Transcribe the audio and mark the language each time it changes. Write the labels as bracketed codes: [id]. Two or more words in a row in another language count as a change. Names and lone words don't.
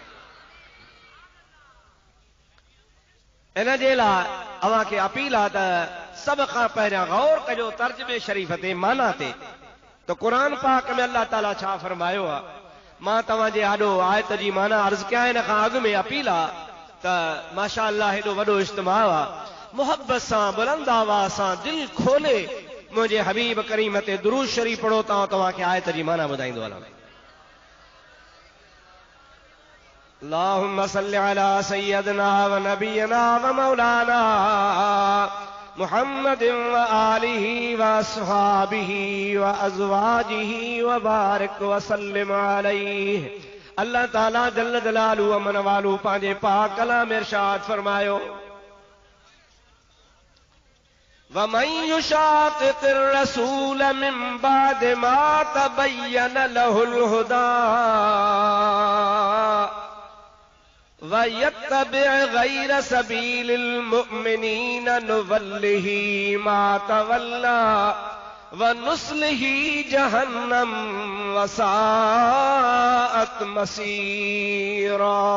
[sd] इन जे लाइ अवां खे अपील आहे त सभ खां पहिरियां गौर कजो तर्जुमे शरीफ़ ते, माना ते, त कुरान पाक में अल्लाह ताला छा फरमायो आहे। मां तव्हांजे आॾो आयत जी माना अर्ज़ कयां। इन खां अॻु में अपील आहे त माशा अल्लाह हेॾो वॾो इज्तिमा आहे, मोहब्बत सां बुलंद आवाज़ सां दिल खोले मुंहिंजे हबीब करीम ते दुरूद शरीफ पढ़ो। तव्हांखे आयत जी माना ॿुधाईंदो हलां। [ar] اللهم صل على سيدنا ونبينا ومولانا محمد وآله وأصحابه وأزواجه وبارك وسلم عليه. [sd] अल्लाह ताला [ar] جل جلاله [sd] अमन वालू पंहिंजे पाक कलाम में इरशाद फरमायो, [ar] ومن يشاقق الرسول من بعد ما تبين له الهدى ويتبع غير سبيل المؤمنين نوله ما تولى ونصله جهنم وساءت مصيرا.